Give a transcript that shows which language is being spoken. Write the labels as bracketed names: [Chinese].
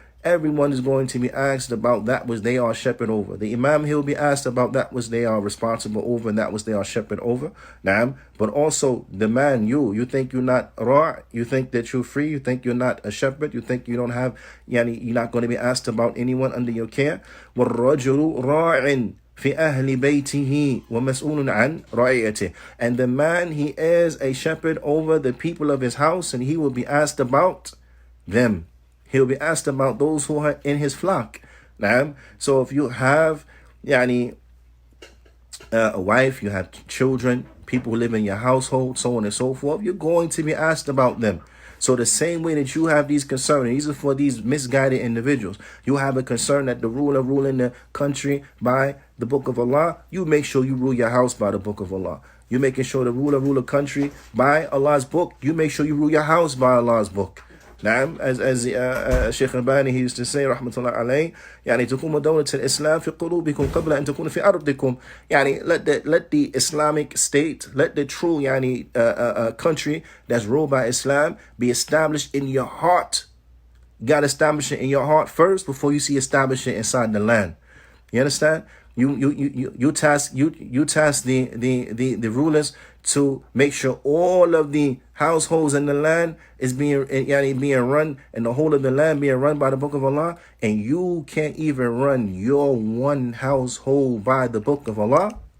[English] Everyone is going to be asked about that which they are shepherd over. The imam, he will be asked about that which they are responsible over and that which they are shepherd over. Naam. But also the man, you think you're not ra', you think that you're free, you think you're not a shepherd, you think you don't have, you're not going to be asked about anyone under your care. [Arabic] وَالرَّجُلُ رَاعٍ في أهل بيته ومسؤول عن رعيته. [English] And the man, he is a shepherd over the people of his house, and he will be asked about them. He'll be asked about those who are in his flock. So if you have a wife, you have children, people who live in your household, so on and so forth, you're going to be asked about them. So the same way that you have these concerns, these are for these misguided individuals. You have a concern that the ruler ruling the country by the book of Allah. You make sure you rule your house by the book of Allah. You're making sure the ruler rule a country by Allah's book. You make sure you rule your house by Allah's book. [Arabic] نعم, [English] as Shaykh al-Bani, he used to say rahmatullah alayhi, [Arabic] تقوم دولة الإسلام في قلوبكم قبل أن تكون في أرضكم. [English] Let the Islamic state, let the true country that's ruled by Islam be established in your heart. You got to establish it in your heart first before you see establish it inside the land. You understand? You task the rulers to make sure all of the households in the land is being run, and the whole of the land being run by the book of Allah, and you can't even run your one household by the book of Allah.